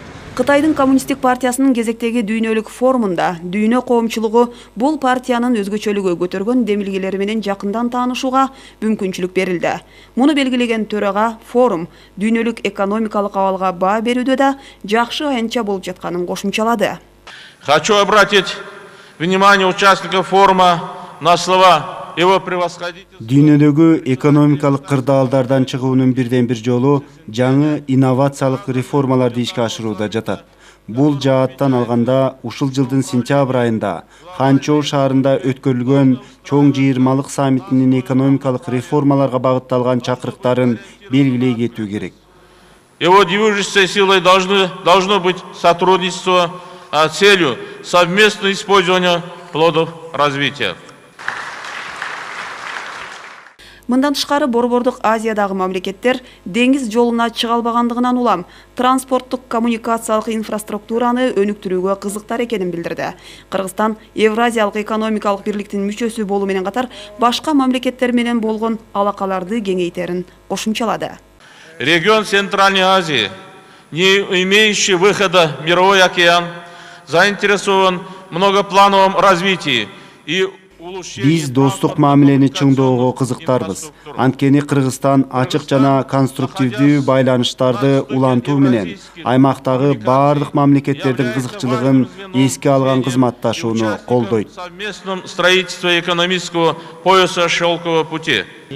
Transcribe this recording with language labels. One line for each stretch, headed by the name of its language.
Kyrgyz: Кытайдын Коммунисттик партиясынын кезектеги дүйнөлүк форумунда дүйнө коомчулугу бул партиянын өзгөчөлүгү көтөргөн демилгелери менен жакындан таанышууга мүмкүнчүлүк берилди. Муну белгилеген төрага форум дүйнөлүк экономикалык абалга баа берүүдө да жакшы аянтча болуп жатканын кошумчалады.
Russian: Хочу обратить внимание участников форума на слова его превосходительства.
Kyrgyz: Дүйнөдөгү экономикалык кырдаалдардан чыгуунун бирден бир жолу жаңы инновациялык реформаларды ишке ашырууда жатат. Бул жааттан алганда ушул жылдын сентябрь айында Ханчжоу шаарында өткөрүлгөн чоң жыйырмалык саммитинин экономикалык реформаларга багытталган чакырыктарын белгилей кетүү керек.
Russian: Его движущей силой должно быть сотрудничество, а целью совместное использование плодов развития.
Kyrgyz: Мындан тышкары Борбордук Азиядагы мамлекеттер деңиз жолуна чыга албагандыгынан улам транспорттук коммуникациялык инфраструктураны өнүктүрүүгө кызыктар экенин билдирди. Кыргызстан Евразиялык экономикалык бирликтин мүчөсү болуу менен катар башка мамлекеттер менен болгон алакаларды кеңейтерин кошумчалады.
Russian: Регион Центральной Азии, не имеющий выхода в мировой океан, заинтересован в многоплановом развитии и
Kyrgyz: Биз достук мамилени чыңдоого кызыктарбыз. Анткени Кыргызстан ачык жана конструктивдүү байланыштарды улантуу менен аймактагы баардык мамлекеттердин кызыкчылыгын эске алган кызматташууну колдойт.
Russian: Совместном строительстве экономического пояса шелкового пути.